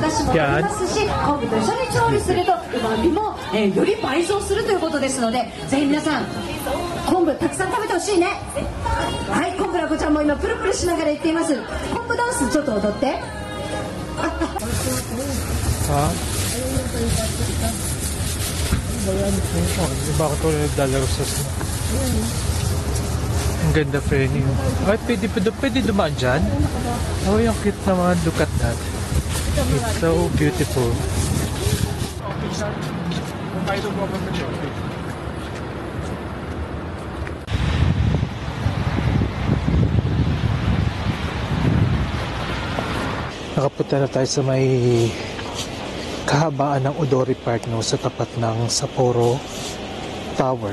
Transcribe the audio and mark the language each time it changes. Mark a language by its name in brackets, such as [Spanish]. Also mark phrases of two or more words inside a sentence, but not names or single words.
[Japanese] 私もありますし、昆布と一緒に調理するとうまみも、より倍増するということですので、ぜひ皆さん昆布たくさん食べてほしいね。はい、昆布ラコちゃんも今プルプルしながら言っています。昆布ダンスちょっと踊って。 [Filipino] Ha? Bakit wala naglalaro sa snow? Ang ganda, friend. Ay, pwede dumaan dyan? Oh, yung cute naman. [English] Look at that. It's so beautiful. [Filipino] Nakapunta na tayo sa may kahabaan ng Odori Park, no, sa tapat ng Sapporo Tower.